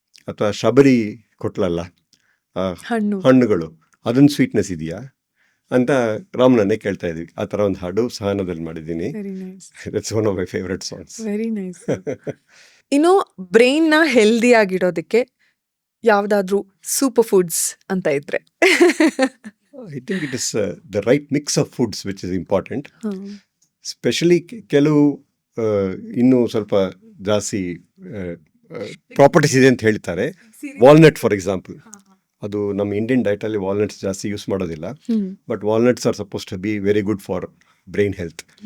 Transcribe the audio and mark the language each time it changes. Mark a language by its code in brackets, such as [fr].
[kn] ಅಥವಾ ಶಬರಿ ಕೊಟ್ಲಲ್ಲ ಹಣ್ಣುಗಳು, ಅದೊಂದು ಸ್ವೀಟ್ನೆಸ್ ಇದೆಯಾ ಅಂತ ರಾಮನನ್ನೇ ಕೇಳ್ತಾ ಇದ್ವಿ. ಆ ಥರ ಒಂದು ಹಾಡು ಸಹನದಲ್ಲಿ ಮಾಡಿದ್ದೀನಿ. [en] That's one of my favourite songs. Very nice. [kn] ಇನ್ನು ಬ್ರೈನ್ನ ಹೆಲ್ದಿ ಆಗಿಡೋದಕ್ಕೆ ಯಾವುದಾದ್ರೂ ಸೂಪರ್ ಫುಡ್ಸ್ ಅಂತ ಇದ್ರೆ? [en] I think it is the right mix of foods which is important. [kn] Specially ಕೆಲವು ಇನ್ನೂ ಸ್ವಲ್ಪ ಜಾಸ್ತಿ ಪ್ರಾಪರ್ಟೀಸ್ ಇದೆ ಅಂತ ಹೇಳ್ತಾರೆ. [en] walnut for example, [kn] ಅದು ನಮ್ಮ ಇಂಡಿಯನ್ ಡಯಟಲ್ಲಿ ವಾಲ್ನಟ್ಸ್ ಜಾಸ್ತಿ ಯೂಸ್ ಮಾಡೋದಿಲ್ಲ, [en] But walnuts are supposed to be very good for brain health.